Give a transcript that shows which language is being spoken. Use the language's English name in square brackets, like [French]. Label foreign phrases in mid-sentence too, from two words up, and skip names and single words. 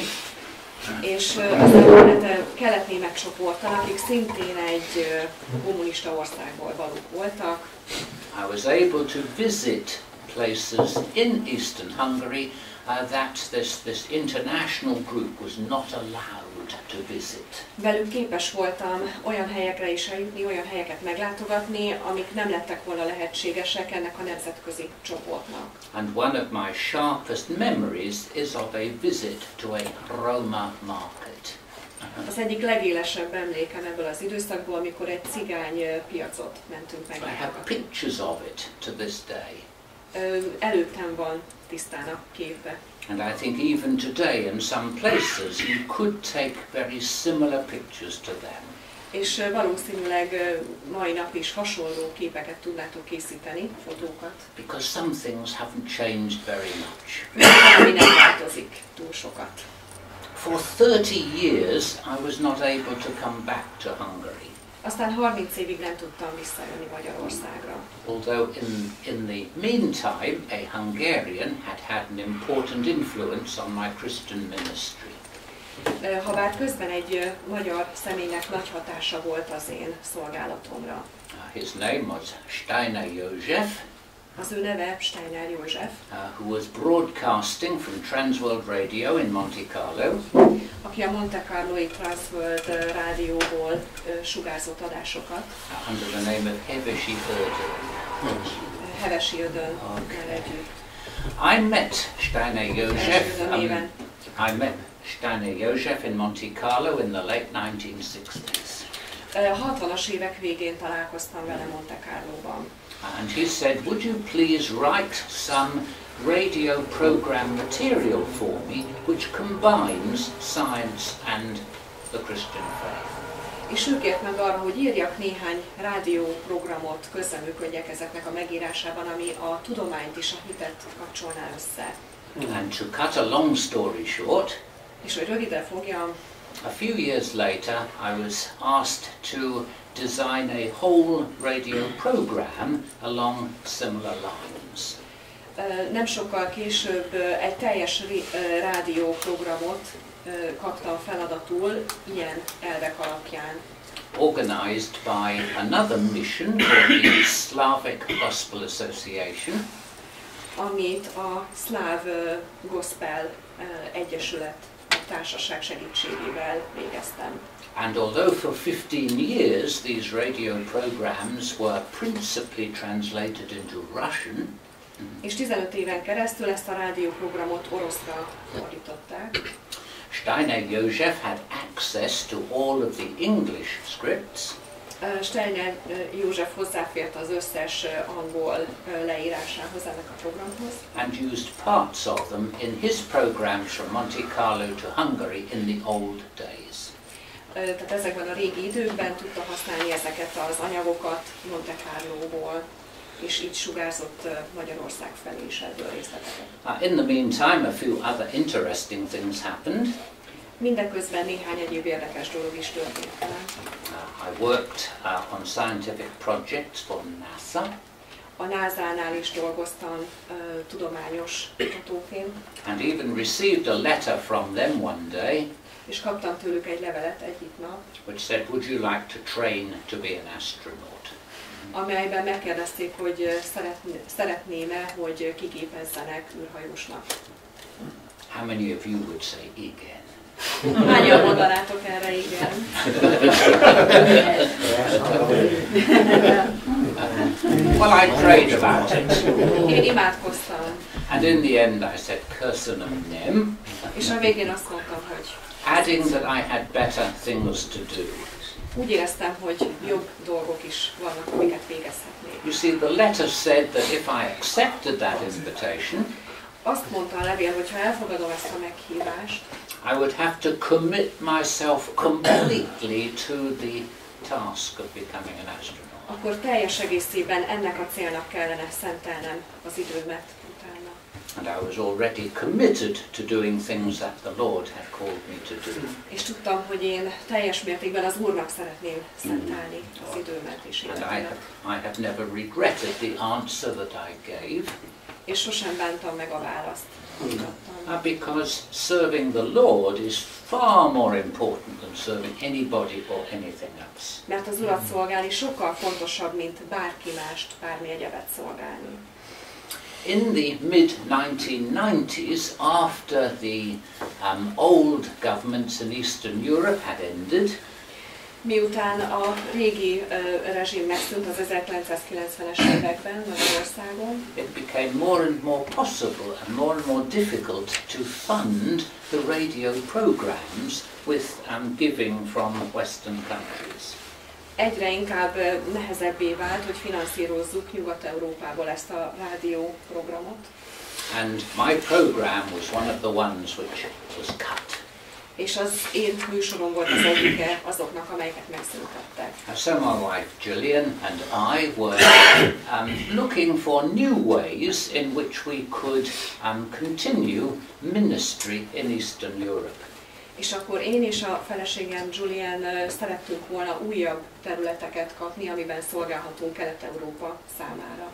[Hungarian] és az kelet-német csoporttal, akik szintén egy kommunista országból valók voltak, [English] I was able to visit places in Eastern Hungary that this international group was not allowed to visit. [Hungarian] Velük képes voltam olyan helyekre is eljutni, olyan helyeket meglátogatni, amik nem lettek volna lehetségesek ennek a nemzetközi csoportnak. [English] And one of my sharpest memories is of a visit to a Roma market. [Hungarian] Az egyik legélesebb emlékem ebből az időszakból, amikor egy cigány piacot mentünk [English] I have [Hungarian] meglátogatni. [English] pictures of it to this day. [Hungarian] Előttem van tisztán a képbe. [English] And I think even today in some places you could take very similar pictures to them. [Hungarian] És valószínűleg mai nap is hasonló képeket tudnátok készíteni, fotókat. [English] Because some things haven't changed very much. [Hungarian] Ami nem változik túl sokat. [English] For 30 years I was not able to come back to Hungary. [Hungarian] Aztán 30 évig nem tudtam visszajönni Magyarországra. [English] Although in the meantime a Hungarian had an important influence on my Christian ministry. [Hungarian] Habár közben egy magyar személynek nagy hatása volt az én szolgálatomra. [English] His name was Steiner József. [Hungarian] Az ő neve Steiner József. [English] Who was broadcasting from Transworld Radio in Monte Carlo. [Hungarian] Aki a Monte Carloi Transworld rádióból sugárzott adásokat. [English] Under the name of Hevesi Ödön. [Hungarian] Hevesi Ödön együtt. [English] I met Steiner József. I met Steiner József in Monte Carlo in the late 1960s. [Hungarian] 60-as évek végén találkoztam vele Monte Carloban. [English] And he said, would you please write some radio program material for me which combines science and the Christian faith. [Hungarian] És ő kért meg arra, hogy írjak néhány rádióprogramot, közreműködjek ezeknek a megírásában, ami a tudományt és a hitet kapcsolná össze. [English] And to cut a long story short, [Hungarian] és hogy rövidre fogjam, [English] a few years later I was asked to design a whole radio program along similar lines. [Hungarian] Nem sokkal később egy teljes rádióprogramot kaptam feladatul ilyen elvek alapján. [English] Organized by another mission called the Slavic Gospel Association. [Hungarian] Amit a Szláv Gospel Egyesület társaság segítségével végeztem. [English] And although for 15 years these radio programs were principally translated into Russian, [Hungarian] és 15 éven keresztül ezt a rádióprogramot oroszra fordították. [English] Steiner József had access to all of the English scripts. [Hungarian] Steiner József hozzáfért az összes angol leírásához ennek a programhoz. [English] And used parts of them in his programs from Monte Carlo to Hungary in the old days. [Hungarian] Tehát ezekben a régi időkben tudta használni ezeket az anyagokat Monte Carlóból, és így sugárzott Magyarország felé is ebből részleteket. [English] In the meantime, a few other interesting things happened. [Hungarian] Mindeközben néhány egyéb érdekes dolog is történt. [English] I worked on scientific projects for NASA. [Hungarian] A NASA-nál is dolgoztam tudományos kutatóként. [English] And even received a letter from them one day. [Hungarian] És kaptam tőlük egy levelet egyik nap. [English] Which said, would you like to train to be an astronaut? [Hungarian] Amelyben megkérdezték, hogy szeretném-e, hogy kiképezzenek űrhajósnak. [English] How many of you would say igen? [Hungarian] Hányan mondanátok erre igen? [English] Well, I prayed about it. [Hungarian] Én imádkoztam. [English] And in the end I said, [Hungarian] köszönöm nem. És a végén azt mondtam, hogy [English] adding that I had better things to do. [Hungarian] Úgy éreztem, hogy jobb dolgok is vannak, amiket végezhetnék. [English] You see, the letter said that if I accepted that invitation, [Hungarian] azt mondta a levél, hogy ha elfogadom ezt a meghívást, [English] I would have to commit myself completely to the task of becoming an astronaut. [Hungarian] Akkor teljes egészében ennek a célnak kellene szentelnem az időmet utána. [English] And I was already committed to doing things that the Lord had called me to do. [Hungarian] És tudtam, hogy én teljes mértékben az Úrnak szeretném szentelni az időmet és életemet. [English] I have never regretted the answer that I gave. [Hungarian] És sosem bántam meg a választ. [English] Because serving the Lord is far more important than serving anybody or anything else. [Hungarian] Mert az Urat szolgálni sokkal fontosabb, mint bárki mást, bármi egyebet szolgálni. [English] In the mid-1990s, after the old governments in Eastern Europe had ended, [Hungarian] miután a régi rezsim megszűnt az 1990-es években Magyarországon, [English] it became more and more possible and more difficult to fund the radio programs with giving from Western countries. [Hungarian] egyre inkább nehezebbé vált, hogy finanszírozzuk Nyugat-Európából ezt a rádióprogramot. [English] And my program was one of the ones which was cut. [Hungarian] És az én műsorom volt az egyike azoknak, amelyeket megszüntettek. [English] So my wife Gillian and I were looking for new ways in which we could continue ministry in Eastern Europe. [Hungarian] És akkor én és a feleségem Julian szerettünk volna újabb területeket kapni, amiben szolgálhatunk Kelet-Európa számára.